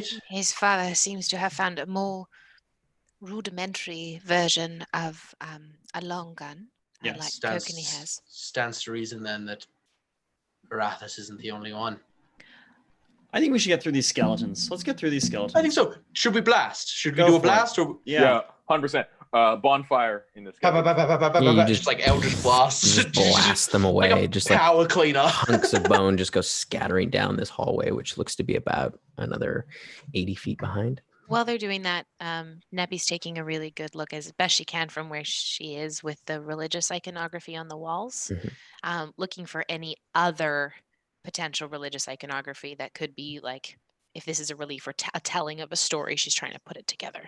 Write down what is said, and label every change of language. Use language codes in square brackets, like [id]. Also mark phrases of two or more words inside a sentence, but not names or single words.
[en] His father seems to have found a more rudimentary version of a long gun, Yes. like Kokanee has. Stands to reason then that Arathis isn't the only one. I think we should get through these skeletons. Let's get through these skeletons. I think so. Should we blast? Should we Go do a for it. blast or Yeah. 100%. Bonfire in this Ba- guy. ba- ba- ba- ba- ba- Yeah, you ba- just- just like Eldritch Blast. Just blast them like away. a Just like power cleaner. hunks of bone just go scattering down this hallway, which looks to be about another 80 feet behind. While they're doing that, Neppy's taking a really good look as best she can from where she is with the religious iconography on the walls, looking for any other potential religious iconography that could be like, if this is a relief or a telling of a story, she's trying to put it together.